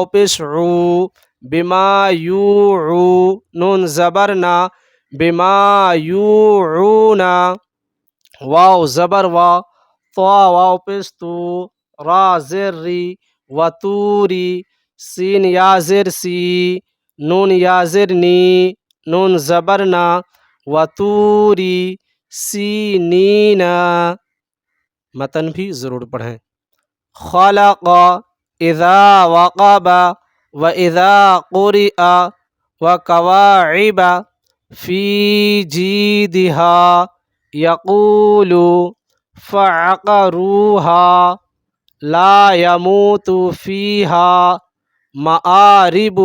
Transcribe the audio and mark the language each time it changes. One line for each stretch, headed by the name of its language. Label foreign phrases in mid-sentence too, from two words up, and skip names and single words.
Urdu: پیش عو، بما یوعو، نون زبر نا، بما یوعون، واو زبر وا، طا واو پیش تو، را زر ری، و توری، سین یا زر سی، نون یا زر نی، نون زبر نا، و توری سینین، متن بھی ضرور پڑھیں۔
Arabic: خلق، اذا وقب، و اذا قرئ، و کواعب، فی جیدہا، یقول، فعقروہا، لا یموت فیہا، مآرب،